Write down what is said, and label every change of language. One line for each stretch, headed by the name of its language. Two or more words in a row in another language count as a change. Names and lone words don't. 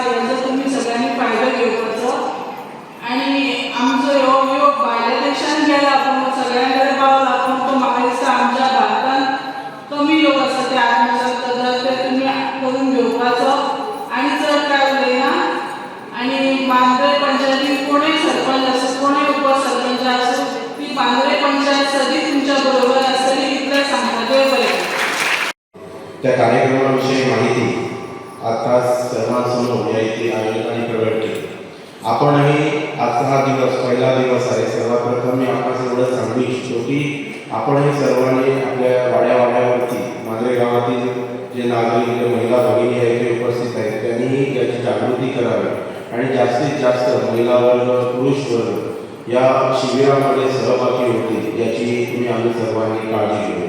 Konkani: हेजो तुमी सगळ्यांनी फायदो घेवपाचो. आणि आमचो हो योग भायल्या देशांत गेला पूण सगळ्यां कडेन पावला, पूण तो म्हाका दिसता आमच्या भारतांत कमी लोक आसा ते आत्मसात करतात. ते तुमी करून घेवपाचो आनी चड काय उलयना. आनी बांद्रे पंचायतीन कोणूय सरपंच आसूं, कोणूय उपसरपंच आसूं, ती बांद्रे पंचायत सदी तुमच्या बरोबर आसतली, इतलें सांगता. देव बरें.
Marathi: त्या कार्यक्रमाविषयी माहिती आता सर्वांसमोर या इथे आयोजकांनी प्रकट केली. आपणही आजचा हा दिवस पहिला दिवस आहे. सर्वप्रथम मी आपणास एवढं सांगू इच्छितो की आपणही सर्वांनी आपल्या वाड्यावरती मांजरे गावातील जे नागरिक महिला भगिनी आहेत ते उपस्थित आहेत त्यांनीही याची जागृती करावी आणि जास्तीत जास्त महिला वर्ग, पुरुष वर्ग या शिबिरामध्ये सहभागी होतील याची तुम्ही आम्ही सर्वांनी काळजी घेऊ.